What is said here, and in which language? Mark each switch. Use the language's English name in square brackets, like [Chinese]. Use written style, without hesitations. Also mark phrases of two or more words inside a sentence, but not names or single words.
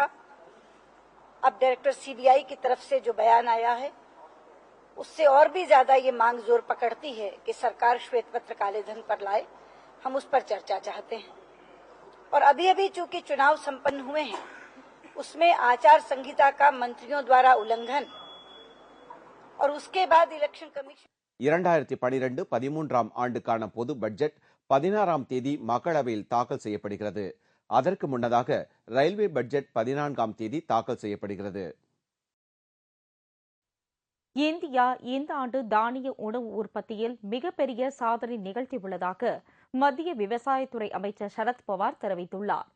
[Hindi] अब डायरेक्टर सीबीआई की तरफ से जो बयान आया है, उससे और भी ज्यादा ये मांग जोर पकड़ती है कि सरकार श्वेत पत्र काले धन पर लाए। हम उस पर चर्चा चाहते हैं। और अभी अभी चूंकि चुनाव संपन्न हुए हैं, उसमें आचार संहिता का मंत्रियों द्वारा उल्लंघन और उसके बाद [English] Election Commission [Tamil] 2012-13ஆம் ஆண்டுக்கான பொது பட்ஜெட் 16ஆம் தேதி மக்களவையில் தாக்கல் செய்யப்படுகிறது. அதற்கு முன்னதாக [English] railway budget [Tamil] 14ஆம் தேதி தாக்கல் செய்யப்படுகிறது. இந்தியா இந்த ஆண்டு தானிய உணவு உற்பத்தியில் மிகப்பெரிய சாதனை நிகழ்த்தியுள்ளதாக மத்திய விவசாயத்துறை அமைச்சர் சரத்பவார் தெரிவித்துள்ளார்.